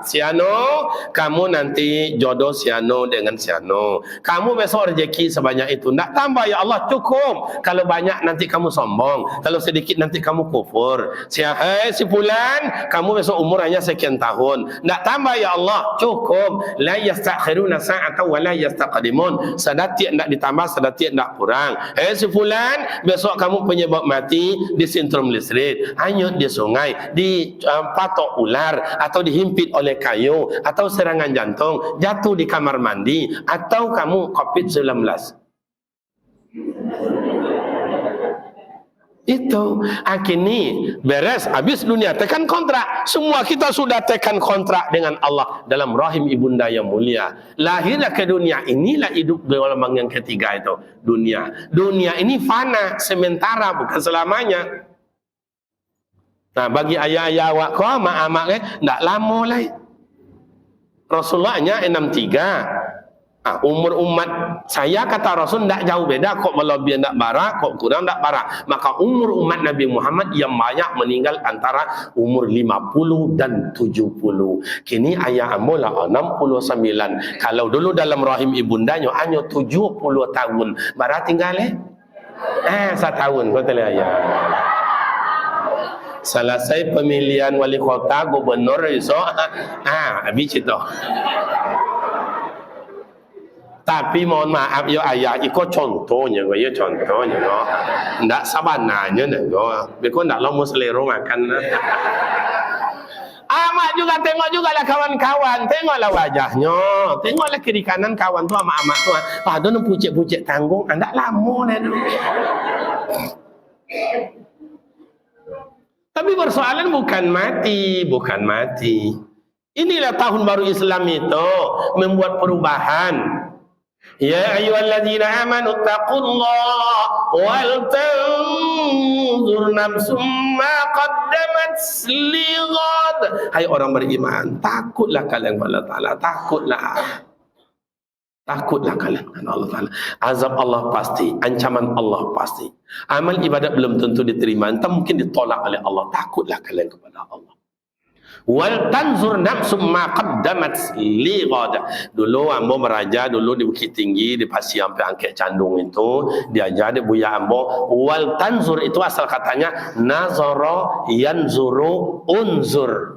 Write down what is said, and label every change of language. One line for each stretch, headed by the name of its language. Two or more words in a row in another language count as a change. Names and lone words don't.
Indonesian: Siano, kamu nanti jodoh siano dengan siano. Kamu besok rezeki sebanyak itu. Nak tambah ya Allah cukup. Kalau banyak nanti kamu sombong. Kalau sedikit nanti kamu kufur. Si fulan, kamu besok umur hanya sekian tahun. Nak tambah ya Allah cukup.
Arabic: لا يستأخرون ساعة ولا يستقدمون.
Minangkabau: Sedatiak nak ditambah, sedatiak nak kurang.
Indonesian: Si fulan, besok kamu penyebab mati di sintrom listrik, hanyut di sungai, patok ular, atau dihimpit oleh kayu, atau serangan jantung, jatuh di kamar mandi, atau kamu COVID-19. Itu akhirnya beres, habis dunia tekan kontrak. Semua kita sudah tekan kontrak dengan Allah dalam rahim ibunda yang mulia. Lahirlah ke dunia, inilah hidup gelombang yang ketiga itu, dunia. Dunia ini fana, sementara, bukan selamanya. Nah,
Minangkabau: bagi ayah-ayah awak kau, mak-mak tak lama lah. Rasulullahnya 63. Umur umat saya kata Rasul tak jauh beda, kok melebih tak barak, kok kurang tak barak.
Indonesian: Maka umur umat Nabi Muhammad yang banyak meninggal antara umur 50 dan 70.
Minangkabau: Kini ayah amula 69.
Indonesian: Kalau dulu dalam rahim ibundanya hanya 70 tahun, barat tinggal 1 tahun. Kau tahu ayah. Selesai pemilihan wali kota, gubernur, habis itu. Tapi mohon maaf ya ayah, ikut contohnya, ya contohnya,
Minangkabau: ndak sabananya, because ndak lama selera makan. Amak juga tengok juga lah kawan-kawan, tengoklah wajahnya, tengoklah kiri kanan kawan tu, amak-amak tu, pada nak pucik-pucik tanggung, ndak lama lah tu.
Indonesian: Tapi persoalan bukan mati. Inilah tahun baru Islam itu membuat perubahan.
Arabic: يا أيها الذين آمنوا اتقوا الله ولتنظر نفس ما قدمت لغد.
Indonesian: Hai orang beriman, takutlah kalian kepada Allah Taala, takutlah kalian kepada Allah Taala. Azab Allah pasti, ancaman Allah pasti. Amal ibadat belum tentu diterima, entah mungkin ditolak oleh Allah. Takutlah kalian kepada Allah.
Arabic: ولتنظر نفس ما قدمت لغد.
Minangkabau: Dulu ambo meraja dulu di Bukit Tinggi, di Pasir sampai Angket Candung itu diajar di buya ambo.
Arabic: ولتنظر
Indonesian: itu asal katanya
Arabic: نظر ينظر انظر.